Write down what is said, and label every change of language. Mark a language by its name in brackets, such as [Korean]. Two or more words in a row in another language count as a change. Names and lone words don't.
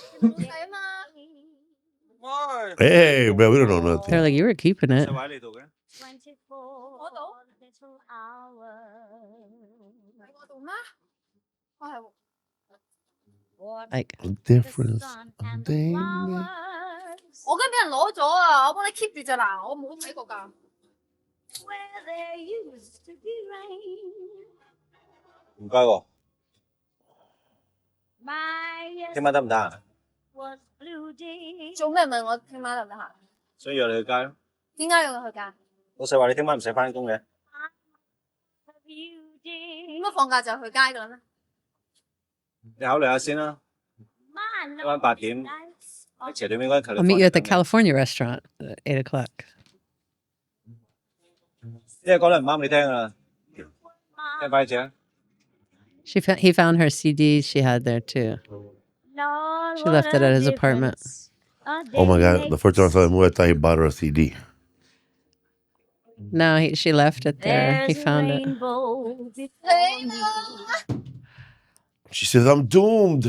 [English] Hey, man, we don't know nothing. They're like, you were keeping it. Like, difference. [Cantonese] 我跟俾人攞咗啊！我幫你 keep 住咋嗱，我冇睇過㗎。唔該喎，聽晚得唔得啊？做咩問我聽晚得唔得閒？想約你去街咯。點解要我去㗎？老細話你聽晚唔使翻工嘅。點解放假就去街㗎啦咩？你考慮下先啦。今晚8點喺斜對面嗰間 [English] I'll meet you at the California restaurant at 8 o'clock. [Cantonese] 因為講得唔啱你聽啊，聽快啲啊！ [English] He found her CD she had there too. She left it at his apartment. Oh my God! The first time I saw the movie, I thought he bought her a CD. No, she left it there. He found it. She says, "I'm doomed."